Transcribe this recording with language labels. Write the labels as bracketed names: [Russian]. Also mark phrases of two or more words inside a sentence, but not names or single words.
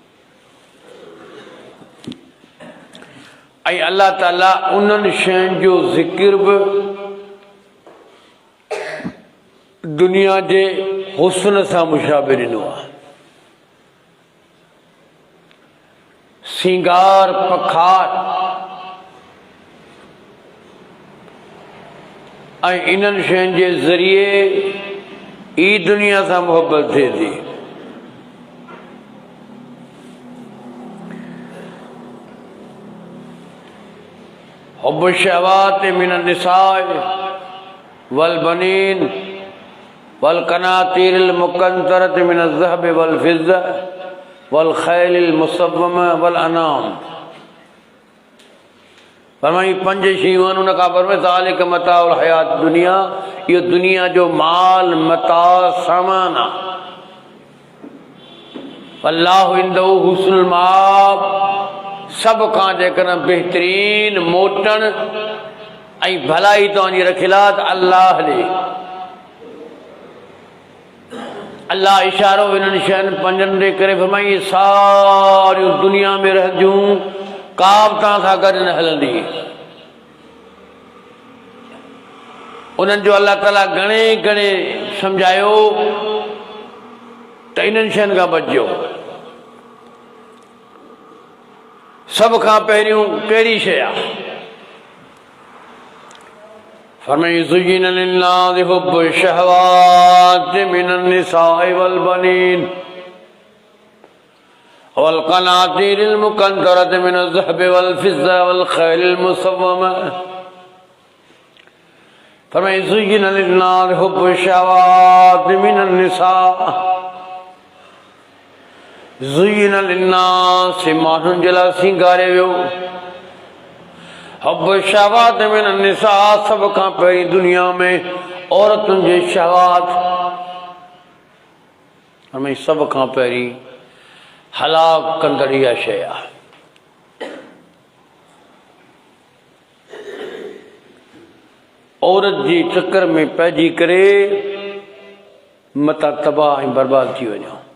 [Sindhi] ऐं अल्लाह ताला उन्हनि शयुनि जो ज़िक्र बि दुनिया जे हुस्न सां मुशाबे ॾिनो आहे। सिंगार पखार ऐं इन्हनि शयुनि जे ज़रिए ई दुनिया सां मोहबत थिए थी। [Arabic] حب الشهوات من النساء والبنين والقناطير المقنطرة من الذهب والفضة والخيل المسومة والأنعام. [Sindhi] फरमाई पंज शयूं आहिनि, उन खां फरमाए [Arabic] ذلك متاع الحياة الدنيا, [Sindhi] यो दुनिया जो माल मता सामान आहे। [Arabic] الله عنده حسن المآب, [Sindhi] सब खां जेकॾहिं बेहतरीन मोटण ऐं भलाई तव्हांजी रखियलु आहे त अल्लाह ॾे। अल्लाह इशारो हिननि शयुनि पंजनि ॾे करे फरमाई सारियूं दुनिया में रहंदियूं, का बि तव्हां सां गॾु न हलंदी। उन्हनि जो अल्लाह ताला घणे घणे सम्झायो त इन्हनि शयुनि खां बचिजो। सभ खां पहिरियों कहिड़ी शइ आहे? [Arabic] فرمائي زين للناس حب الشهوات من النساء والبنين والقناطير المقنطرة من الذهب والفضة والخيل المسومة. فرمائي زين للناس حب الشهوات من النساء. زين للناس [Sindhi] माण्हुनि जे लाइ सिंगारे वियो [Arabic] حب الشهوات من النساء, [Sindhi] सभ खां पहिरीं दुनिया में औरतुनि जे शहवात। हमें सभ खां पहिरीं हलाक कंदड़ इहा शइ आहे। औरत जी चक्कर में पइजी करे मता तबाह ऐं बर्बाद थी वञो।